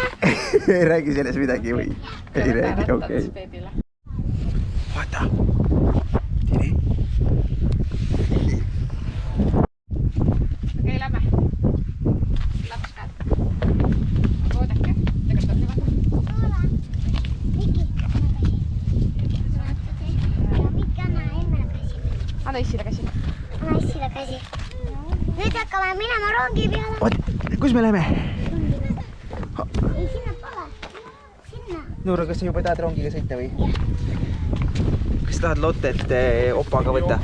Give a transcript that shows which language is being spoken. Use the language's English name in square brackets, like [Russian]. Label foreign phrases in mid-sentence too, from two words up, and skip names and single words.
[Estonian] Ei räägi selles midagi või? Ei räägi, okei. Vaata. Tiri. Okei, lähme. Laps käed. Oodake. Tegelikult on hyvä. Miki. Mikki, anna emmele käsi. Anna Issile käsi. Anna Issile käsi. Nüüd hakkame minema rongi peale. Oot, kus me läheme? Ei, sinna pole. Sinna. Noora, kas sa juba tahad rongiga sõita või? Kas sa tahad Lottet opaga võtta?